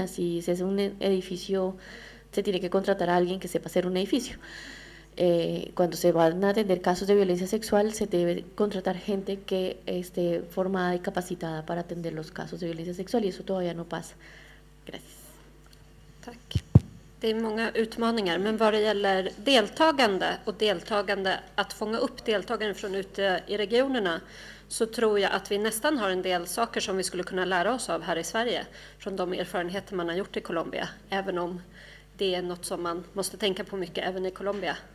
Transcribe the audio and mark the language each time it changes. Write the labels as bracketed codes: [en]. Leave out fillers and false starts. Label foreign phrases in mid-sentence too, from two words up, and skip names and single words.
[es] Si se hace un edificio, se tiene que contratar a alguien que sepa hacer un edificio. Cuando se van a atender casos de violencia sexual, se debe contratar gente que esté formada y capacitada para atender los casos de violencia sexual, y eso todavía no pasa. Gracias. [sv] Tack. Det är många utmaningar, men vad det gäller deltagande, att fånga upp deltagare från ute i regionerna, så tror jag att vi nästan har en del saker som vi skulle kunna lära oss av här i Sverige, från de erfarenheter man har gjort i Colombia, även om det är något som man måste tänka på mycket även i Colombia.